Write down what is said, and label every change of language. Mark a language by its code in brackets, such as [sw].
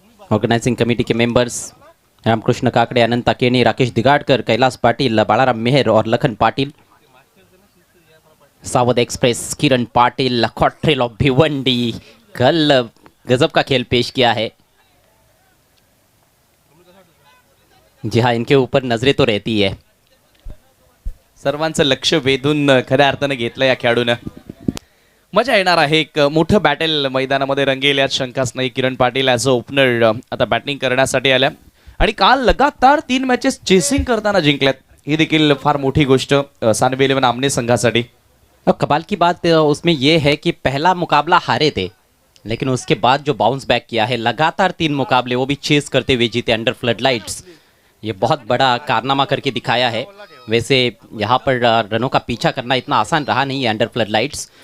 [hi] Organising committee के members Ramakrishna Kakade, अनंता केनी, राकेश दिगाड़कर, कैलाश पाटिल, बालाराम मेहर और लखन पाटिल। सावध express Kiran Patil, Cottrell of Bhiwandi, कल गजब का खेल पेश किया है। जी हाँ, इनके ऊपर नजरें तो रहती है। [mr] सर्वांचं लक्ष वेधून खऱ्या अर्थाने घेतलं या खेळाडूनं। मजा येणार आहे। एक मोठं बॅटल मैदानामध्ये रंगेल यात शंकाच नाही। Kiran Patil as a opener आता बॅटिंग करण्यासाठी आल्या आणि काल लगातार 3 मॅचेस चेसिंग करताना जिंकल्यात। ही देखील फार मोठी गोष्ट सानवी 11 आमने संघासाठी। [hi] कमाल की बात उसमें ये है कि पहला मुकाबला हारे थे लेकिन उसके बाद जो बाउंस बैक किया है, लगातार 3 मुकाबले वो भी चेस करते हुए जीते अंडर फ्लडलाइट्स। ये बहुत बड़ा कारनामा करके दिखाया है। वैसे यहाँ पर रनों का पीछा करना इतना आसान रहा नहीं है अंडर फ्लडलाइट्स।